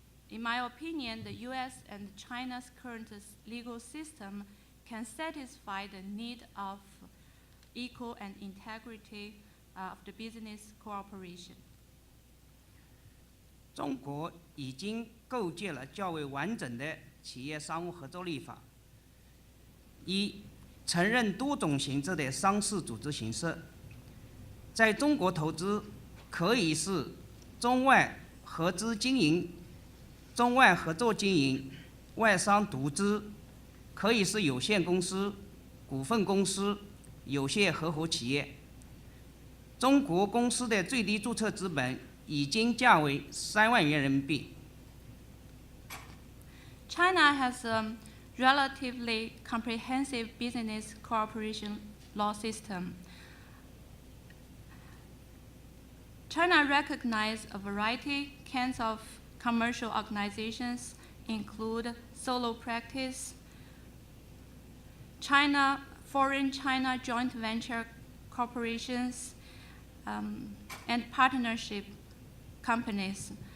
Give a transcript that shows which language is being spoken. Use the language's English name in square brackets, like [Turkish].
[English] In my opinion, the U.S. and China's current legal system can satisfy the need of equal and integrity of the business cooperation. [Chinese] 中国已经构建了较为完整的企业商务合作立法，一、承认多种形式的商事组织形式，在中国投资可以是中外合资经营、中外合作经营、外商独资，可以是有限公司、股份公司、有限合伙企业。中国公司的最低注册资本已经价为3万元人民币。 [English] China has a relatively comprehensive business cooperation law system. China recognizes a variety kinds of commercial organizations, include solo practice, foreign China joint venture corporations, and partnership companies.